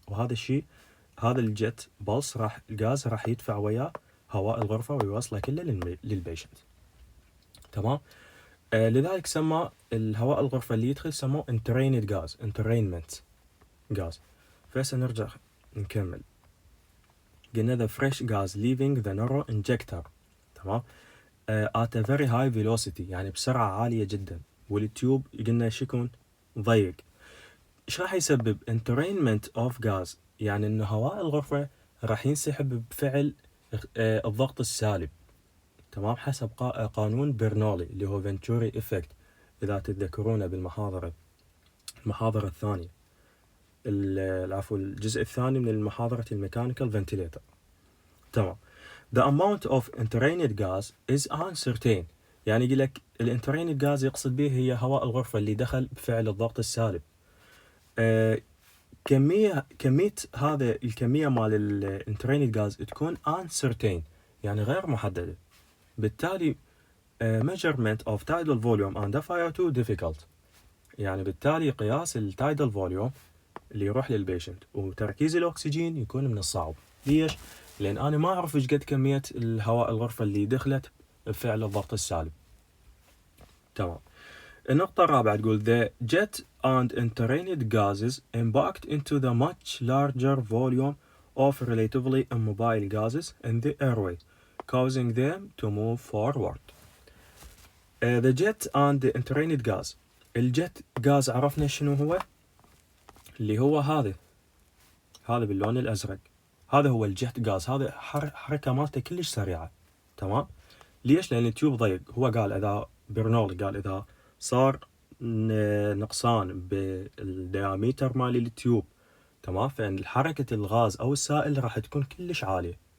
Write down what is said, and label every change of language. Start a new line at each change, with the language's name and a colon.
Arabic: وهذا الشيء، هذا الجت بلس الغاز راح يدفع وياه هواء الغرفة ويوصله كله للبيشنت. تمام. لذلك سمى الهواء الغرفة اللي يدخل سموه
English: entrained gas، entrainment gas.
Arabic: فهسه نرجع نكمل. قلنا
English: the fresh gas leaving the narrow injector،
Arabic: تمام،
English: at a very high velocity،
Arabic: يعني بسرعة عالية جدا، والتيوب قلنا شيكون ضيق. ايش راح يسبب
English: entrainment of gas؟
Arabic: يعني ان هواء الغرفة راح ينسحب بفعل الضغط السالب. تمام. حسب قانون برنولي اللي هو فنتوري إفكت، إذا تتذكرونه بالمحاضرة الثانية، الجزء الثاني من المحاضرة الميكانيكال فنتيليتر. تمام.
English: The amount of entrained gas is uncertain.
Arabic: يعني يقول لك الانتريند غاز يقصد به هي هواء الغرفة اللي دخل بفعل الضغط السالب. كمية هذا الكمية مال الانتريند غاز تكون
English: uncertain
Arabic: يعني غير محددة. بالتالي
English: measurement of tidal volume under fire too difficult.
Arabic: يعني بالتالي قياس التايدال فوليوم اللي يروح للبيشنت وتركيز الأكسجين يكون من الصعب. ليش؟ لأن أنا ما أعرف إيش قد كمية الهواء الغرفة اللي دخلت بفعل الضغط السالب. تمام. النقطة الرابعة تقول
English: the jet and entrained gases impact into the much larger volume of relatively immobile gases in the airway, causing them to move forward. The jet and the entrained gas.
Arabic: الجت غاز عرفنا شنو هو؟ اللي هو هذا باللون الأزرق. هذا هو الجت غاز. هذا حركة مالته كلش سريعة. تمام؟ ليش؟ لأن التيوب ضيق. هو قال إذا برنولي قال إذا صار نقصان بالدياميتر مال التيوب، تمام، فإن حركة الغاز أو السائل راح تكون كلش عالية.